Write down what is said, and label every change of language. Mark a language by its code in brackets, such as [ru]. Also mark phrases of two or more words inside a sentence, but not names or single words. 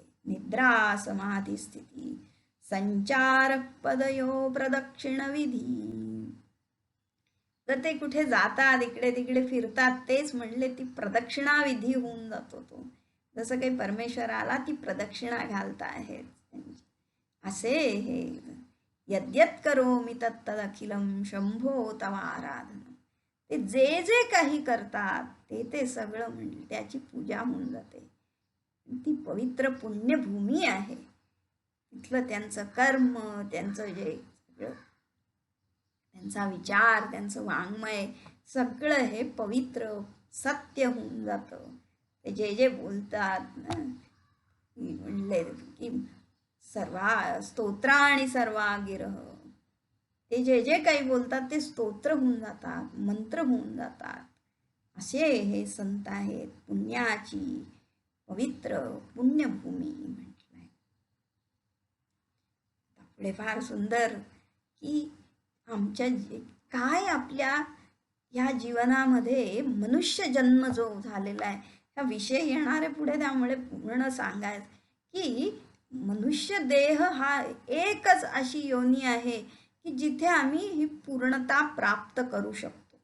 [sa] निद्रा समाधी स्थिती, संचार पदयो प्रदक्षिण विधी. [mr] तर ते कुठे जातात, इकडे तिकडे फिरतात, तेच म्हणले ती प्रदक्षिणा विधी होऊन जातो तो. जसं काही परमेश्वराला ती प्रदक्षिणा घालता आहेत असे हे [sa] यद्यत करोमि तत्तदखिलम शंभो तव आराधन. [mr] ते जे जे काही करतात ते ते सगळं म्हणजे त्याची पूजा होऊन जाते. ती पवित्र पुण्यभूमी आहे. तिथलं त्यांचं कर्म, त्यांचं जे त्यांचा विचार, त्यांचं वाङ्मय सगळं हे पवित्र सत्य होऊन जातं. ते जे जे बोलतात ना, म्हणले की [sa] सर्वा स्तोत्राणि सर्वा गिरह, [mr] ते जे जे काही बोलतात ते स्तोत्र होऊन जातात, मंत्र होऊन जातात. असे हे संत आहेत. पुण्याची पवित्र पुण्यभूमी म्हटलंय. पुढे फार सुंदर की आमच्या काय आपल्या ह्या जीवनामध्ये मनुष्य जन्म जो झालेला आहे ह्या विषय येणारे पुढे, त्यामुळे पूर्ण सांगायचं की मनुष्य देह हा एकच अशी योनी आहे की जिथे आम्ही ही पूर्णता प्राप्त करू शकतो.